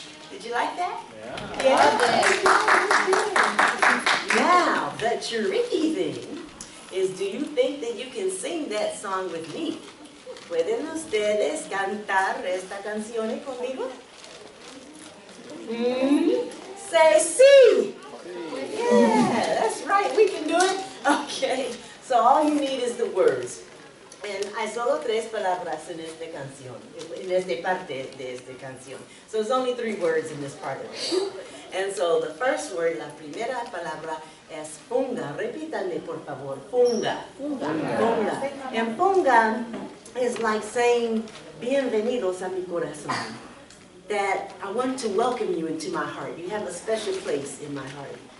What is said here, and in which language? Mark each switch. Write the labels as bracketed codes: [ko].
[en] Did you like that? Yeah. Now, the tricky thing is, do you think that you can sing that song with me? [es] ¿Pueden ustedes cantar esta canción conmigo? [en] Say sí. Yeah, that's right, we can do it. Okay, so all you need is the words. [es] And hay solo tres palabras en esta canción, en esta parte de esta canción. [en] So there's only 3 words in this part of the song. And so the first word, [es] la primera palabra es punga. Repítanme, por favor. Punga. Punga. [en] And punga is like saying, [es] bienvenidos a mi corazón. [en] That I want to welcome you into my heart. You have a special place in my heart.